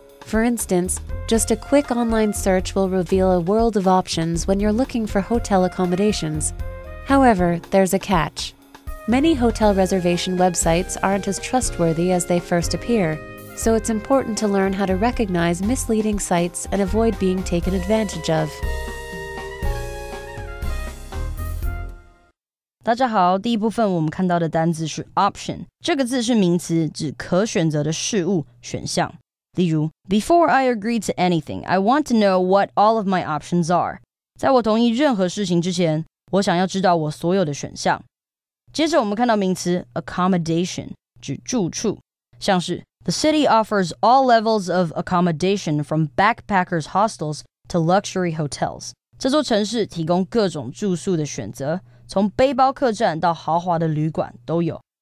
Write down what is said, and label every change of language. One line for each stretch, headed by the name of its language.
English: For instance, just a quick online search will reveal a world of options when you're looking for hotel accommodations. However, there's a catch. Many hotel reservation websites aren't as trustworthy as they first appear, so it's important to learn how to recognize misleading sites and avoid being taken advantage of.
Chinese: 大家好，第一部分我们看到的单字是 option， 这个字是名词，指可选择的事物、选项。例如
English: Before I agree to anything, I want to know what all of my options are.
Chinese: 在我同意任何事情之前，我想要知道我所有的选项。接着我们看到名词 accommodation， 指住处，像是
English: The city offers all levels of accommodation from backpackers hostels to luxury hotels.
Chinese: 这座城市提供各种住宿的选择，从背包客栈到豪华的旅馆都有。